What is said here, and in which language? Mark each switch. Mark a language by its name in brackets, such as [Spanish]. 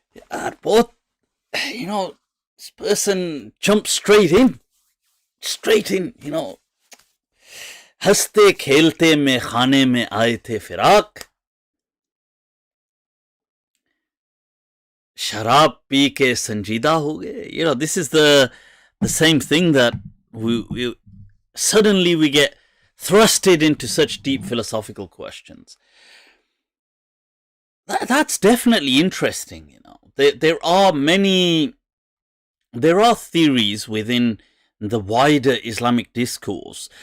[English] And both, you know, this person jumped straight in, you know. [Urdu] हंसते खेलते में खाने में आए थे फिराक, शराब पी के संजीदा हो गए. [English] You know, this is the same thing that we suddenly we get thrusted into such deep philosophical questions. That's definitely interesting. You know, there are theories within the wider Islamic discourse.